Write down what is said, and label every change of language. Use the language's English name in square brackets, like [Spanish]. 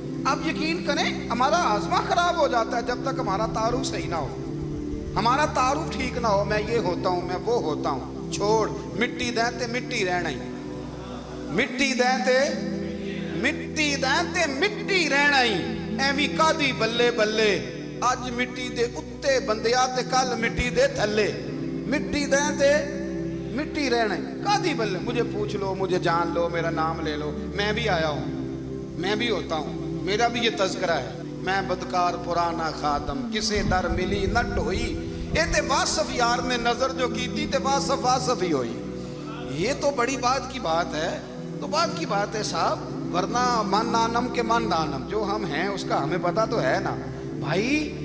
[Urdu] آپ یقین کریں ہمارا ہاضمہ خراب ہو جاتا ہے جب تک ہمارا تعارف صحیح نہ ہو, ہمارا تعارف ٹھیک نہ ہو. میں یہ ہوتا ہوں, میں وہ ہوتا ہوں, [Punjabi] چھوڑ مٹی دیں تے مٹی رہنا ہی, مٹی دیں تے مٹی دیں تے مٹی رہنا ہی. ایوی کادی بلے بلے, اج مٹی دے اتے بندیا تے کل مٹی دے تھلے, مٹی دیں تے مٹی رہنا ہی. کادی بلے, [Urdu] مجھے پوچھ لو, مجھے جان لو, میرا نام لے لو, میں بھی آیا ہوں, میں بھی ہوتا ہوں, میرا بھی یہ تذکرہ ہے. [Punjabi] میں بدکار پرانا خادم, کسے در ملی نٹ ہوئی, اے تے واصف یار نے نظر جو کی تھی تے واصف واصف ہی ہوئی. [Urdu] یہ تو بڑی بات کی بات ہے, تو بات کی بات ہے صاحب, ورنہ [Persian] من نانم کے من نانم, [Urdu] جو ہم ہیں اس کا ہمیں پتا تو ہے نا بھائی.